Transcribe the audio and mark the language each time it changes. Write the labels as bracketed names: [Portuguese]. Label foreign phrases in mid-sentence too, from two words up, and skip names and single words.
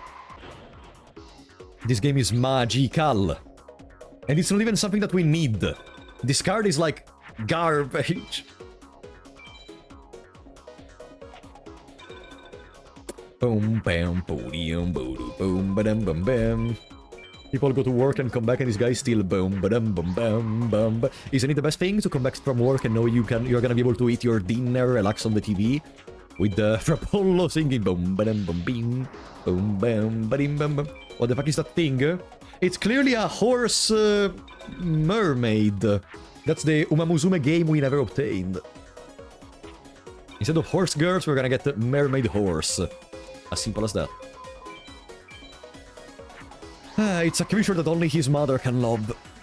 [English] This game is magical. And it's not even something that we need. This card is like garbage. Boom, bam, boom, boom, boom, ba-dum, bum, bam. People go to work and come back and this guy's still boom, ba-dum, bum, bam, bum. Isn't it the best thing to come back from work and know you're gonna be able to eat your dinner, relax on the TV? With the Frapollo singing boom, ba-dum, bum, bing, boom, bam, ba-dim, bum, bum. What the fuck is that thing? It's clearly a horse mermaid. That's the Umamusume game we never obtained. Instead of horse girls, we're gonna get the mermaid horse. As simple as that. It's a creature that only his mother can love.